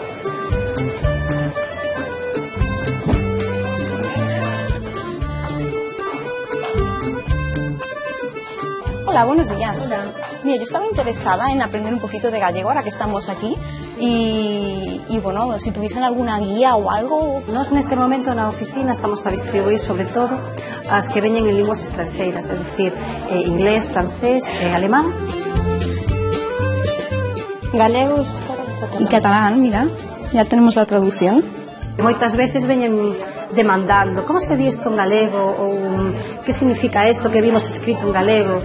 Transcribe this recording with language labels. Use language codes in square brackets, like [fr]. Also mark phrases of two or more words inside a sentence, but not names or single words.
[es] Hola, buenos días. Hola. Mira, yo estaba interesada en aprender un poquito de gallego ahora que estamos aquí y bueno, si tuviesen alguna guía o algo. [gl] Nós neste momento na oficina estamos a distribuir sobre todo as que veñen en linguas estranxeiras, é dicir, inglés, francés e alemán. [es] Galegos y catalán, mira, ya tenemos la traducción. [gl] Moitas veces veñen demandando como se di isto en galego ou que significa isto que vimos escrito en galego.